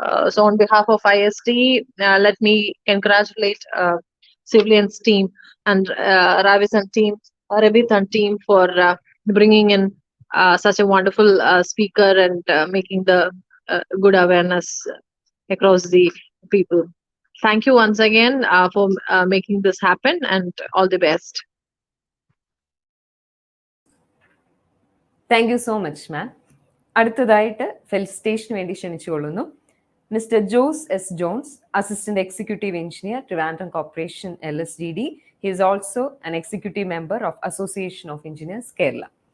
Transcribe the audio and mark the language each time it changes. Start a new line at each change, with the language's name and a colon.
English: So on behalf of IST, let me congratulate civilians team and Ravis and team, Rebith and team for bringing in such a wonderful speaker and making the good awareness across the people. Thank you once again for making this happen, and all the best. Thank you so much, ma'am.
Malayalam: അടുത്തതായിട്ട് ഫെലിസിറ്റേഷന് വേണ്ടി ക്ഷണിച്ചുകൊള്ളുന്നു mister Jose S John's, assistant executive engineer, Trivandrum corporation LSDD.
English: He is also an executive member of Association of Engineers, Kerala.